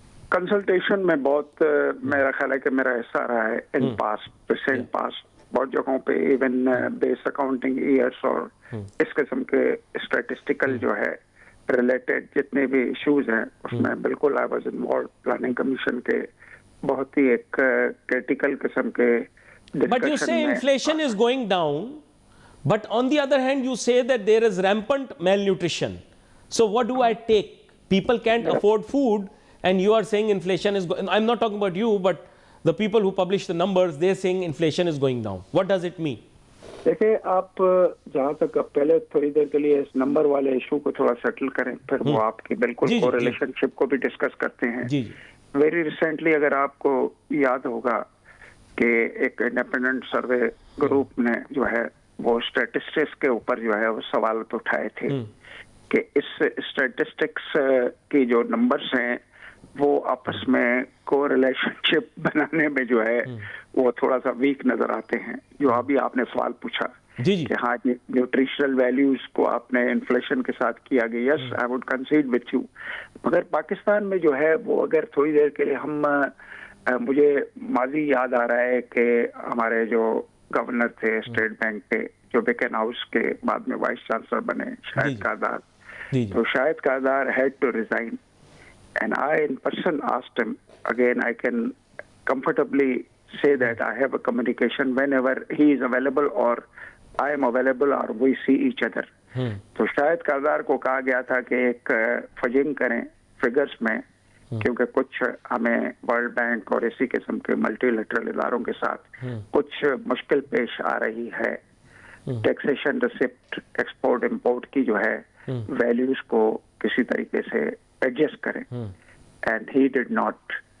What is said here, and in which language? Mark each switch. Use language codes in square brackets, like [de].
[ur] Consultation میں بہت میرا خیال ہے کہ میرا حصہ رہا ہے ان پاسٹ ریسنٹ پاسٹ بہت جگہوں پہ, ایون بیس اکاؤنٹنگ ایئرس اور اس قسم کے اسٹیٹسٹیکل جو ہے ریلیٹڈ جتنے بھی ایشوز ہیں اس میں بالکل [en] I was involved. [ur] Planning commission کے بہت ہی ایک کریٹیکل قسم کے [en] But you say inflation is going down, but on the other hand you say that there is rampant malnutrition. So what do I take? People can't afford food and you are saying inflation is going, I'm not talking about you, but the people who publish the numbers, they're saying inflation is going down. What does it mean? [ur] دیکھیں آپ جہاں تک پہلے تھوڑی دیر کے لیے اس number والے issue کو تھوڑا سیٹل کریں, پھر وہ آپ کی بالکل کو ریلیشن شپ کو بھی ڈسکس کرتے ہیں. ویری ریسنٹلی اگر آپ کو یاد ہوگا کہ ایک انڈیپینڈنٹ سروے گروپ نے جو ہے وہ اسٹیٹسٹکس کے اوپر جو ہے وہ سوالات اٹھائے تھے کہ اس اسٹیٹسٹکس کی جو نمبرز ہیں وہ آپس میں کو ریلیشن شپ بنانے میں جو ہے وہ تھوڑا سا ویک نظر آتے ہیں. جو ابھی آپ نے سوال پوچھا کہ ہاں نیوٹریشنل ویلیوز کو آپ نے انفلیشن کے ساتھ کیا گیا, [en] Yes I would concede with you. [ur] مگر پاکستان میں جو ہے وہ اگر تھوڑی دیر کے لیے ہم مجھے ماضی یاد آ رہا ہے کہ ہمارے جو گورنر تھے اسٹیٹ بینک کے, جو بیکن ہاؤس کے بعد میں وائس چانسلر بنے, شاہد کاردار, تو شاہد Kardar [en] Had to resign and I in person asked him again. I can comfortably say that I have a communication whenever he is available or I am available or we see each other. [ur] تو شاہد کاردار کو کہا گیا تھا کہ ایک fudging کریں figures میں, کیونکہ کچھ ہمیں ورلڈ بینک اور اسی قسم کے ملٹی لیٹرل اداروں کے ساتھ کچھ مشکل پیش آ رہی ہے. ٹیکسیشن ریسپٹ ایکسپورٹ امپورٹ کی جو ہے ویلیوز کو کسی طریقے سے ایڈجسٹ کریں, [en] And he did not.